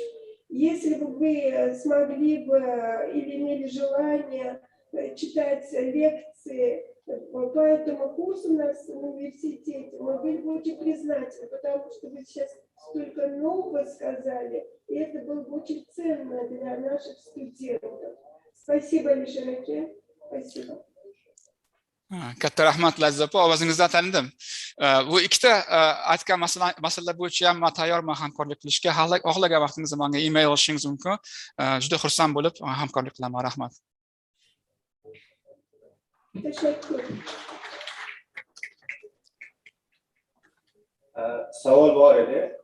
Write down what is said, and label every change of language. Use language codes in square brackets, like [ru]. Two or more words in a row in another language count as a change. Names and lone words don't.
[ru] Если бы вы смогли бы или имели желание читать лекции по этому курсу у нас в университете, мы были бы очень признательны, потому что вы сейчас столько нового сказали, и это было бы очень ценно для наших студентов. Спасибо, Алишер. Спасибо. [uz] Katta rahmat Lazzat opa, ovozingizdan tanidim. Bu ikkita aytgan masala bo'yicha ham tayyorman hamkorlik qilishga. Xohlagan vaqtingizda menga email yozishingiz mumkin. Juda xursand bo'lib hamkorlik qilaman. Rahmat. Savol bor edi.